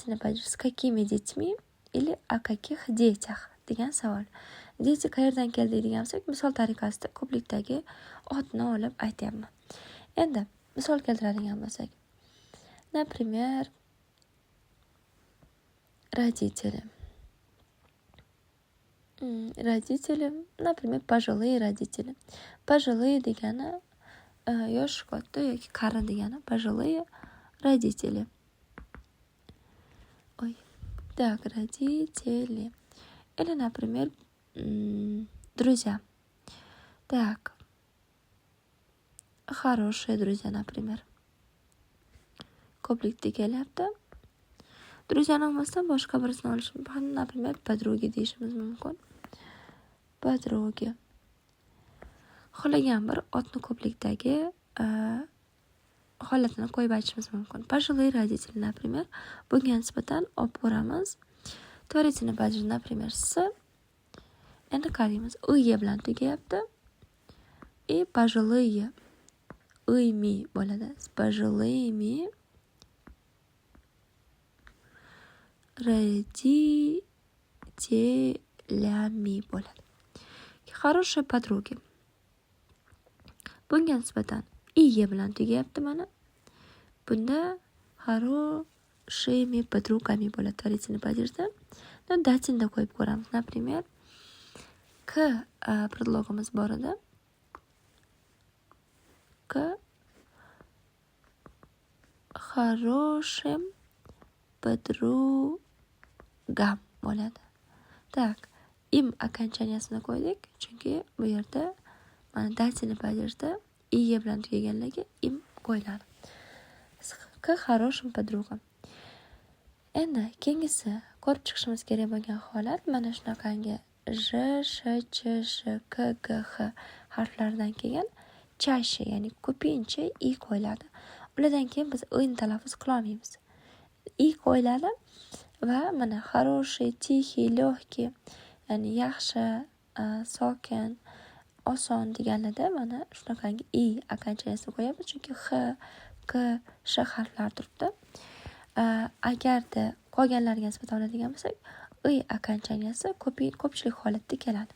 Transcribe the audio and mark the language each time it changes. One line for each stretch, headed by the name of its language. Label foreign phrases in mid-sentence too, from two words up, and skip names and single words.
Russian: С какими детьми? или о каких детях
Uzbek: degan savol. Дети qayerdan keldi degan bo'lsak, misol tariqasida ko'plikdagi otni olib aytyapman. Endi misol keltiradigan bo'lsak,
Russian: например, родители. Родители, например, пожилые родители.
Uzbek: Пожилые degani yosh katta yoki qari degani
Russian: пожилые родители. Ой. Так, родители. Или, например, друзья. Так. Хорошие друзья, например.
Uzbek: Ko'plikda kelyapti. Друзьяni olmasdan boshqa birisini olish mumkin.
Russian: Например, подруги
Uzbek: deyishimiz mumkin.
Russian: Подруги.
Uzbek: Xohlagan bir otni ko'plikdagi holatini qo'yib aytishimiz mumkin.
Russian: Пожилые родители, например.
Uzbek: Bunga nisbatan olib ko'ramiz.
Russian: Tvarительный падеж, например, s.
Uzbek: Endi qaraymiz. Iye bilan tugayapti.
Russian: И пожилые. Ими bo'ladi. С пожилыми родителями bo'ladi. Хорошие подруги.
Uzbek: Bunga nisbatan iye bilan tugayapti mana.
Russian: Bunda хорошими подругами bo'ladi tvarительный падежda.
Uzbek: Datinda qo'yib ko'ramiz. Например,
Russian: к предлогimiz
Uzbek: bor edi.
Russian: К хорошим подругам bo'ladi.
Uzbek: Так, im окончаниясini qo'ydik, chunki bu yerda mana
Russian: datinный падежda
Uzbek: iye bilan tugaganligi im qo'yiladi.
Russian: К хорошим подругам.
Uzbek: Endi keyingisi ko'rib chiqishimiz kerak bo'lgan holat mana shunaqangi j, sh, ch, sh, k, g, h harflaridan kelgan чаще, ya'ni ko'pincha i qo'yiladi. Ulardan keyin biz o'yin talaffuz qila olmaymiz. I qo'yiladi va mana
Russian: хороший, тихий, легкий,
Uzbek: ya'ni yaxshi, sokin, oson deganlarda mana shunaqangi i окончаниясini qo'yamiz, chunki h, k, sh harflari turibdi. Agarda qolganlarga nisbatan oladigan bo'lsak, i окончанияsi ko'pchilik holatda keladi.